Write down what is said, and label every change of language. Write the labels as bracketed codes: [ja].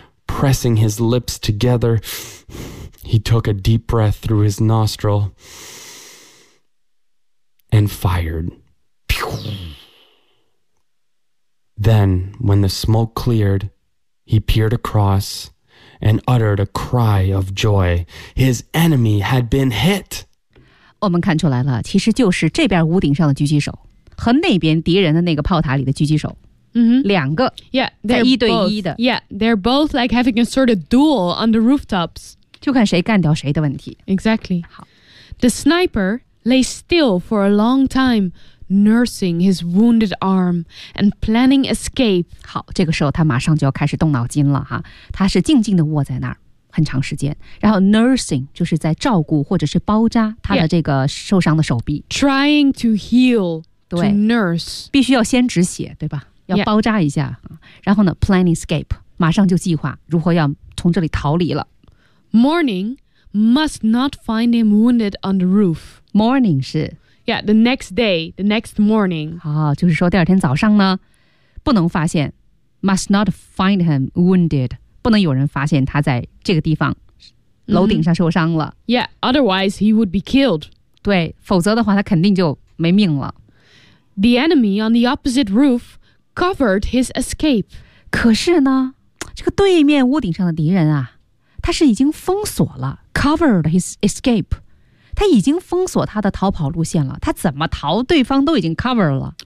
[en] Pressing his lips together, he took a deep breath through his nostril and fired. Then, when the smoke cleared, he peered across and uttered a cry of joy. His enemy had been hit! [zh] 我们看出来了，其实就是这边屋顶上的狙击手和那边敌人的那个炮塔里的狙击手。 Mm-hmm. 两个 [en] yeah, [zh] 在一对一的 [en] Yeah, they're both like having a sort of duel on the rooftops. [zh] 就看谁干掉谁的问题 [en] Exactly. [zh] 好 [en] The sniper lay still for a long time, nursing his wounded arm and planning escape. [zh] 好，这个时候他马上就要开始动脑筋了哈。他是静静地卧在那儿很长时间，然后 nursing 就是在照顾或者是包扎他的这个受伤的手臂 [en] yeah. Trying to heal, [zh] 对 [en] to nurse. [zh] 必须要先止血，对吧？要包扎一下、yeah. 然后呢 [en] plan escape [zh] 马上就计划如何要从这里逃离了 [en] Morning must not find him wounded on the roof. [zh] Morning 是 [en] Yeah, the next day, the next morning. [zh] 好，就是说第二天早上呢，不能发现 [en] must not find him wounded. [zh] 不能有人发现他在这个地方楼顶上受伤了。 [en] Mm-hmm. Yeah, otherwise he would be killed. [zh] 对，否则的话他肯定就没命了。 [en] The enemy on the opposite roof covered his escape. [zh] 可是呢，这个对面屋顶上的敌人啊，他是已经封锁了 [en] covered his escape. [zh] 他已经封锁他的逃跑路线了，他怎么逃对方都已经 covered 了。